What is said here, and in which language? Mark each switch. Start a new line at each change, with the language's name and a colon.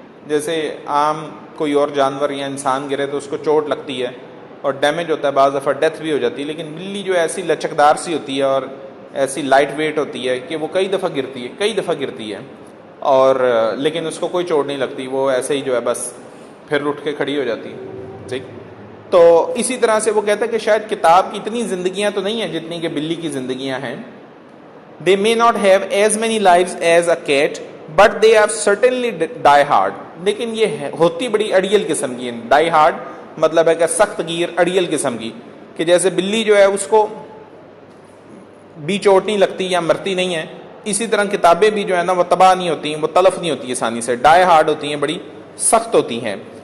Urdu: جیسے عام کوئی اور جانور یا انسان گرے تو اس کو چوٹ لگتی ہے اور ڈیمیج ہوتا ہے، بعض دفعہ ڈیتھ بھی ہو جاتی ہے، لیکن بلی جو ایسی لچکدار سی ہوتی ہے اور ایسی لائٹ ویٹ ہوتی ہے کہ وہ کئی دفعہ گرتی ہے اور لیکن اس کو کوئی چوٹ نہیں لگتی، وہ ایسے ہی جو ہے بس پھر اٹھ کے کھڑی ہو جاتی ہے. ٹھیک. تو اسی طرح سے وہ کہتا ہے کہ شاید کتاب کی اتنی زندگیاں تو نہیں ہیں جتنی کہ بلی کی زندگیاں ہیں.
English: They may not have as many lives as a cat, but they are certainly die hard.
Urdu: لیکن یہ ہوتی بڑی اڑیل قسم کی ہے. ڈائی ہارڈ مطلب ہے کہ سخت گیر، اڑیل قسم کی، کہ جیسے بلی جو ہے اس کو بھی چوٹ نہیں لگتی یا مرتی نہیں ہے، اسی طرح کتابیں بھی جو ہے نا وہ تباہ نہیں ہوتی ہیں، وہ تلف نہیں ہوتی آسانی سے، ڈائی ہارڈ ہوتی ہیں، بڑی سخت ہوتی ہیں.